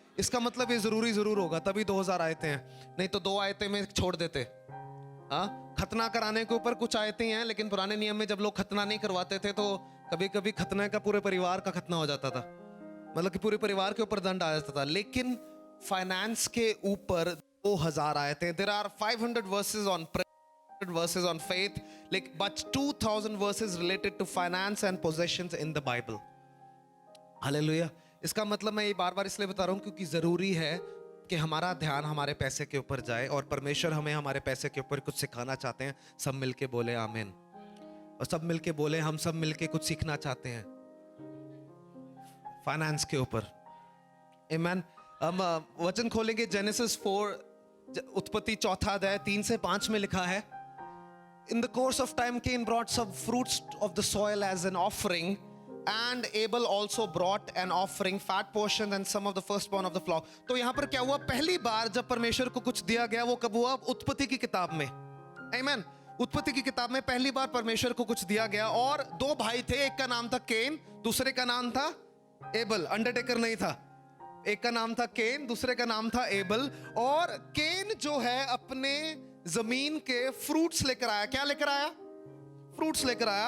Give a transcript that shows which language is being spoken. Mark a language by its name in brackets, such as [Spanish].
[Hindi] इसका मतलब ये जरूर होगा तभी 2000 आयतें हैं, नहीं तो 2 आयतें में छोड़ देते। खतना कराने के ऊपर कुछ आयतें हैं, लेकिन पुराने नियम में जब लोग खतना नहीं करवाते थे तो कभी कभी खतना का पूरे परिवार का खतना हो जाता था, मतलब कि पूरे परिवार के ऊपर दंड आ जाता था। लेकिन फाइनेंस के ऊपर 2000 आयतें। [English] There are 500 verses on verses on faith, like but 2000 verses related to finance and possessions in the Bible. [Hindi] Hallelujah. इसका मतलब मैं ये बार बार इसलिए बता रहा हूँ क्योंकि जरूरी है कि हमारा ध्यान हमारे पैसे के ऊपर जाए, और परमेश्वर हमें हमारे पैसे के ऊपर कुछ सिखाना चाहते हैं। सब मिलके बोले आमीन, और सब मिलके बोले हम सब मिलके कुछ सीखना चाहते हैं फाइनेंस के ऊपर। आमीन। हम वचन खोलेंगे जेनेसिस 4, उत्पत्ति 4 अध्याय 3 से 5 में लिखा है, [English] In the course of time, Cain brought some fruits of the soil as an offering, and Abel also brought an offering, fat portion and some of the firstborn of the flock. [Hindi] तो यहाँ पर क्या हुआ? पहली बार जब परमेश्वर को कुछ दिया गया वो कब हुआ? उत्पत्ति की किताब में। आमीन। उत्पत्ति की किताब में पहली बार परमेश्वर को कुछ दिया गया, और 2 भाई थे, एक का नाम था केन, दूसरे का नाम था एबल। अंडरटेकर नहीं था। एक का नाम था केन, दूसरे का नाम था एबल। और केन जो है अपने जमीन के फ्रूट्स लेकर आया। क्या लेकर आया? फ्रूट्स लेकर आया।